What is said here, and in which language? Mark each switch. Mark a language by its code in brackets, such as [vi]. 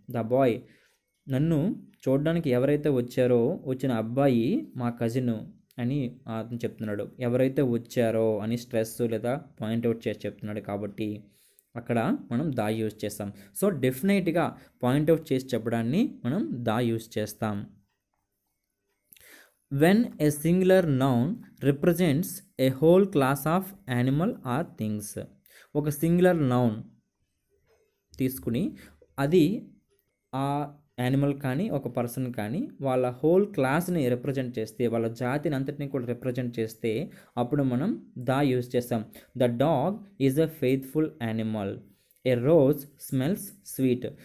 [en] the boy [te] నన్ను చూడడానికి ఎవరైతే వచ్చారో వచ్చిన అబ్బాయి మా కజిన్ అని అతను చెప్తున్నాడు. ఎవరైతే వచ్చారో అని స్ట్రెస్ లేదా పాయింట్అవుట్ చేసి చెప్తున్నాడు. కాబట్టి అక్కడ మనం దా యూజ్ చేస్తాం. సో డెఫినెట్గా పాయింట్అవుట్ చేసి చెప్పడాన్ని మనం దా యూజ్ చేస్తాం. [en] When a singular noun represents a whole class of animal or things. [te] ఒక సింగులర్ నౌన్ తీసుకుని అది ఆ యానిమల్ కానీ ఒక పర్సన్ కానీ వాళ్ళ హోల్ క్లాస్ని రిప్రజెంట్ చేస్తే, వాళ్ళ జాతిని అంతటిని కూడా రిప్రజెంట్ చేస్తే అప్పుడు మనం దా యూజ్ చేస్తాం. [en] The dog is a faithful animal. A rose smells sweet.